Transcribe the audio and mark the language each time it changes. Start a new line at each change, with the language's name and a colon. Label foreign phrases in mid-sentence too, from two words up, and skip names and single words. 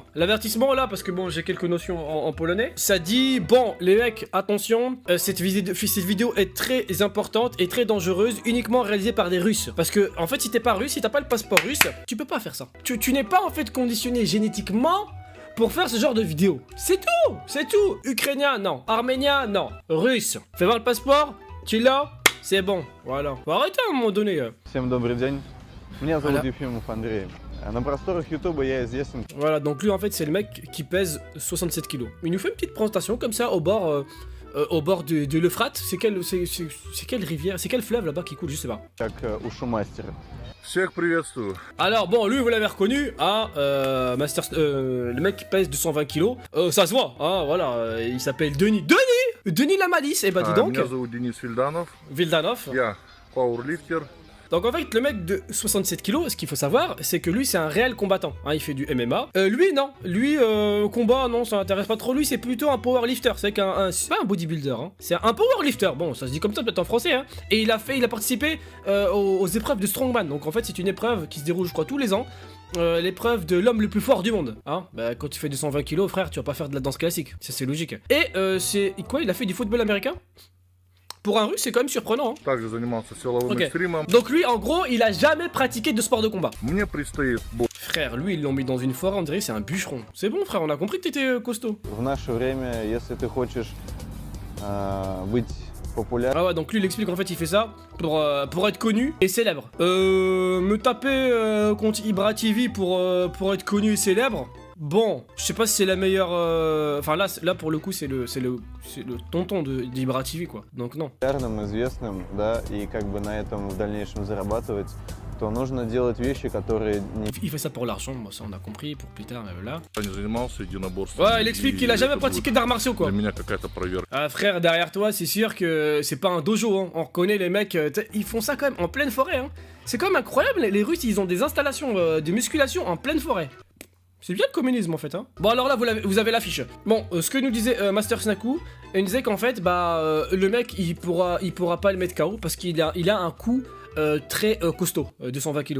French: L'avertissement, là, parce que bon, j'ai quelques notions en polonais. Ça dit, bon, les mecs, attention, cette vidéo est très importante et très dangereuse, uniquement réalisée par des Russes. Parce que, en fait, si t'es pas russe, si t'as pas le passeport russe, tu peux pas faire ça. Tu n'es pas, en fait, conditionné génétiquement pour faire ce genre de vidéo. C'est tout. Ukrainien, non. Arménien, non. Russe. Fais voir le passeport, tu l'as, c'est bon. Voilà. Faut arrêter à un moment donné.
Russian: Всем добрый день. Меня зовут Ефимов Андрей. На просторах Ютуба я известен.
French: Voilà, donc lui en fait c'est le mec qui pèse 67 kilos. Il nous fait une petite présentation comme ça au bord de l'Euphrate. C'est quelle rivière, c'est quel fleuve là-bas qui coule, je sais pas.
Russian: Как ушумастер. Всех приветствую.
French: Alors bon, lui vous l'avez reconnu, hein, le mec qui pèse 220 kilos, ça se voit, hein, voilà, il s'appelle Denis la malice, et bah dis donc.
Russian: Меня зовут Денис Вильданов. Vildanov. Я пауэрлифтер.
French: Donc en fait le mec de 67 kilos, ce qu'il faut savoir, c'est que lui c'est un réel combattant, hein, il fait du MMA. Lui non, combat non, ça l'intéresse pas trop, lui c'est plutôt un powerlifter, c'est pas un bodybuilder, hein. C'est un powerlifter, bon ça se dit comme ça peut-être en français, hein. Et il a participé aux épreuves de strongman, donc en fait c'est une épreuve qui se déroule je crois tous les ans. L'épreuve de l'homme le plus fort du monde, hein. Bah quand tu fais 220 kilos frère, tu vas pas faire de la danse classique, ça c'est logique. Et c'est quoi, il a fait du football américain? Pour un russe, c'est quand même surprenant. Hein.
Russian: Также занимался силовым экстримом.
French: Donc lui, en gros, il a jamais pratiqué de sport de combat.
Russian: Мне предстоит
French: Frère, lui, ils l'ont mis dans une forêt, on dirait que c'est un bûcheron. C'est bon, frère, on a compris que t'étais costaud.
Russian: В наше время, если ты хочешь быть популярным.
French: Ah ouais, donc lui, il explique qu'en fait, il fait ça pour être connu et célèbre. Me taper contre Ibra TV pour être connu et célèbre. Bon, je sais pas si c'est la meilleure. Enfin là pour le coup c'est le tonton d'Ibra TV quoi. Donc non.
Russian: Известным, да, и как бы на этом в дальнейшем зарабатывать, то нужно делать вещи, которые не...
French: Il fait ça pour l'argent, moi ça on a compris, pour plus tard, mais là.
Russian: не занимался единоборством.
French: Ouais, il explique qu'il a jamais pratiqué d'arts martiaux quoi.
Russian: Для меня какая-то проверка.
French: Ah frère, derrière toi, c'est sûr que c'est pas un dojo, hein. On reconnaît les mecs, ils font ça quand même en pleine forêt, hein. C'est quand même incroyable, les Russes ils ont des installations de musculation en pleine forêt. C'est bien le communisme en fait, hein. Bon alors là vous avez l'affiche. Bon, ce que nous disait Master Snaku, il nous disait qu'en fait le mec il pourra pas le mettre KO parce qu'il a un coup très costaud, 220 kilos.